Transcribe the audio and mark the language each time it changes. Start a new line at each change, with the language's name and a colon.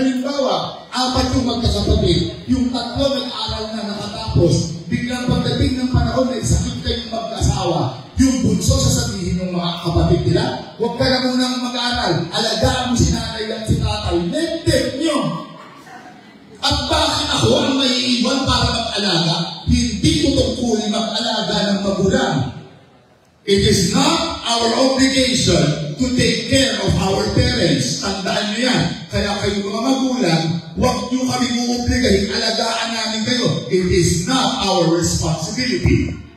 Filipino: Halimbawa, 4 yung magkakapatid, yung 3 nag-aral na nakatapos, biglang pagdating ng panahon na isakit kayong mag-asawa, yung bunso sasabihin ng mga kapatid nila, huwag ka na munang mag-aral, alagaan mo si nanay at si tatay, neg-deg nyo. At bakit ako ang may iwan para mag-alaga? Hindi ko tungkulin mag-alaga ng magulang.
English: It is not our obligation to take care of our parents.
Filipino: Tandaan niyo yan. Kaya kayo mga magulang, huwag niyo kami uuobligahin, alagaan namin kayo.
English: It is not our responsibility.